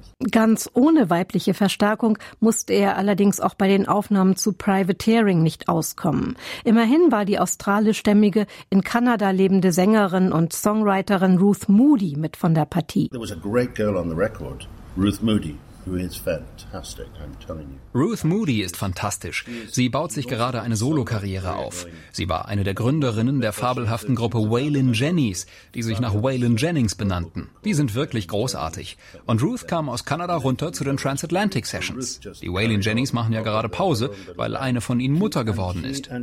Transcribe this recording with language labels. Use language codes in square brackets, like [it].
[de] Ganz ohne weibliche Verstärkung musste er allerdings auch bei den Aufnahmen zu Privateering nicht auskommen. Immerhin war die australischstämmige, in Kanada lebende Sängerin und Songwriterin Ruth Moody mit von der Partie. [en] There was a great girl on the record, Ruth Moody, who is fantastic, I'm telling you. [de] Ruth Moody ist fantastisch. Sie baut sich gerade eine Solokarriere auf. Sie war eine der Gründerinnen der fabelhaften Gruppe Waylon Jennings, die sich nach Waylon Jennings benannten. Die sind wirklich großartig. Und Ruth kam aus Kanada runter zu den Transatlantic Sessions. Die Waylon Jennings machen ja gerade Pause, weil eine von ihnen Mutter geworden ist.